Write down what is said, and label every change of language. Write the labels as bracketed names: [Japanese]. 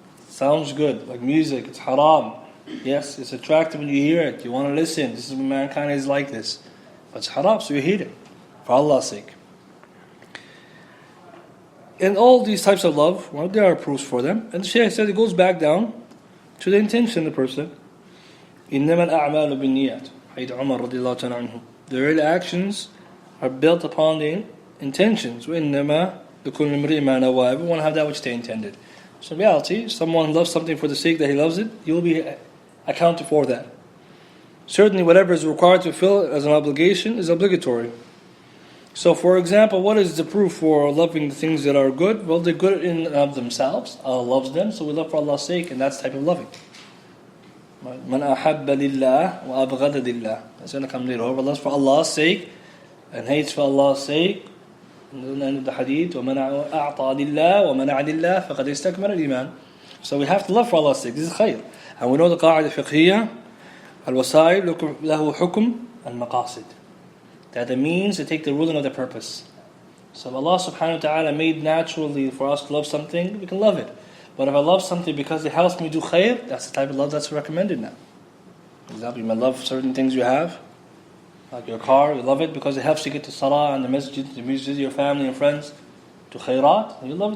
[English] Sounds good, like music, it's haram. Yes, it's attractive when you hear it. You want to listen. This is when mankind is like this. But it's haram, so you hate it for Allah's sake. And all these types of love, well, there are proofs for them. And the Shaykh said it goes back down to the intention of the person. [Arabic] إِنَّمَا الْأَعْمَالُ بِالنِّيَّاتِ حيث عمر رضي الله تعالى عنه. [English] The real actions are built upon the intentions. [Arabic] وَإِنَّمَا لِكُلِّ امْرِئٍ مَا نَوَىٰ. [English] Everyone have that which they intended. So in reality, someone loves something for the sake that he loves it, you will be accounted for that. Certainly whatever is required to fulfill as an obligation is obligatory. So for example, what is the proof for loving the things that are good? Well, they're good in and of themselves. Allah loves them, so we love for Allah's sake, and that's the type of loving. [Arabic] مَنْ أَحَبَّ لِلَّهِ وَأَبْغَدَ لِلَّهِ. [English] That's going to come later. Whoever loves for Allah's sake and hates for Allah's sake, and the end of the hadith, [Arabic] وَمَنْ أَعْطَى لِلَّهِ وَمَنَعَ لِلَّهِ فَقَدْ اسْتَكْمَلَ الْإِيمَانِ. [English] So we have to love for Allah's sake. This is khayr. And we know the [Arabic] قاعدة الفقهية الوسائل له حكم المقاصد. [English] That the means to take the ruling of the purpose. So if Allah subhanahu wa ta'ala made naturally for us to love something, we can love it. But if I love something because it helps me do khayr, that's the type of love that's recommended now. For example, you may love certain things you have, like your car, you love it because it helps you get to salah and the masjid, your family and friends, to khayrat, and you love it.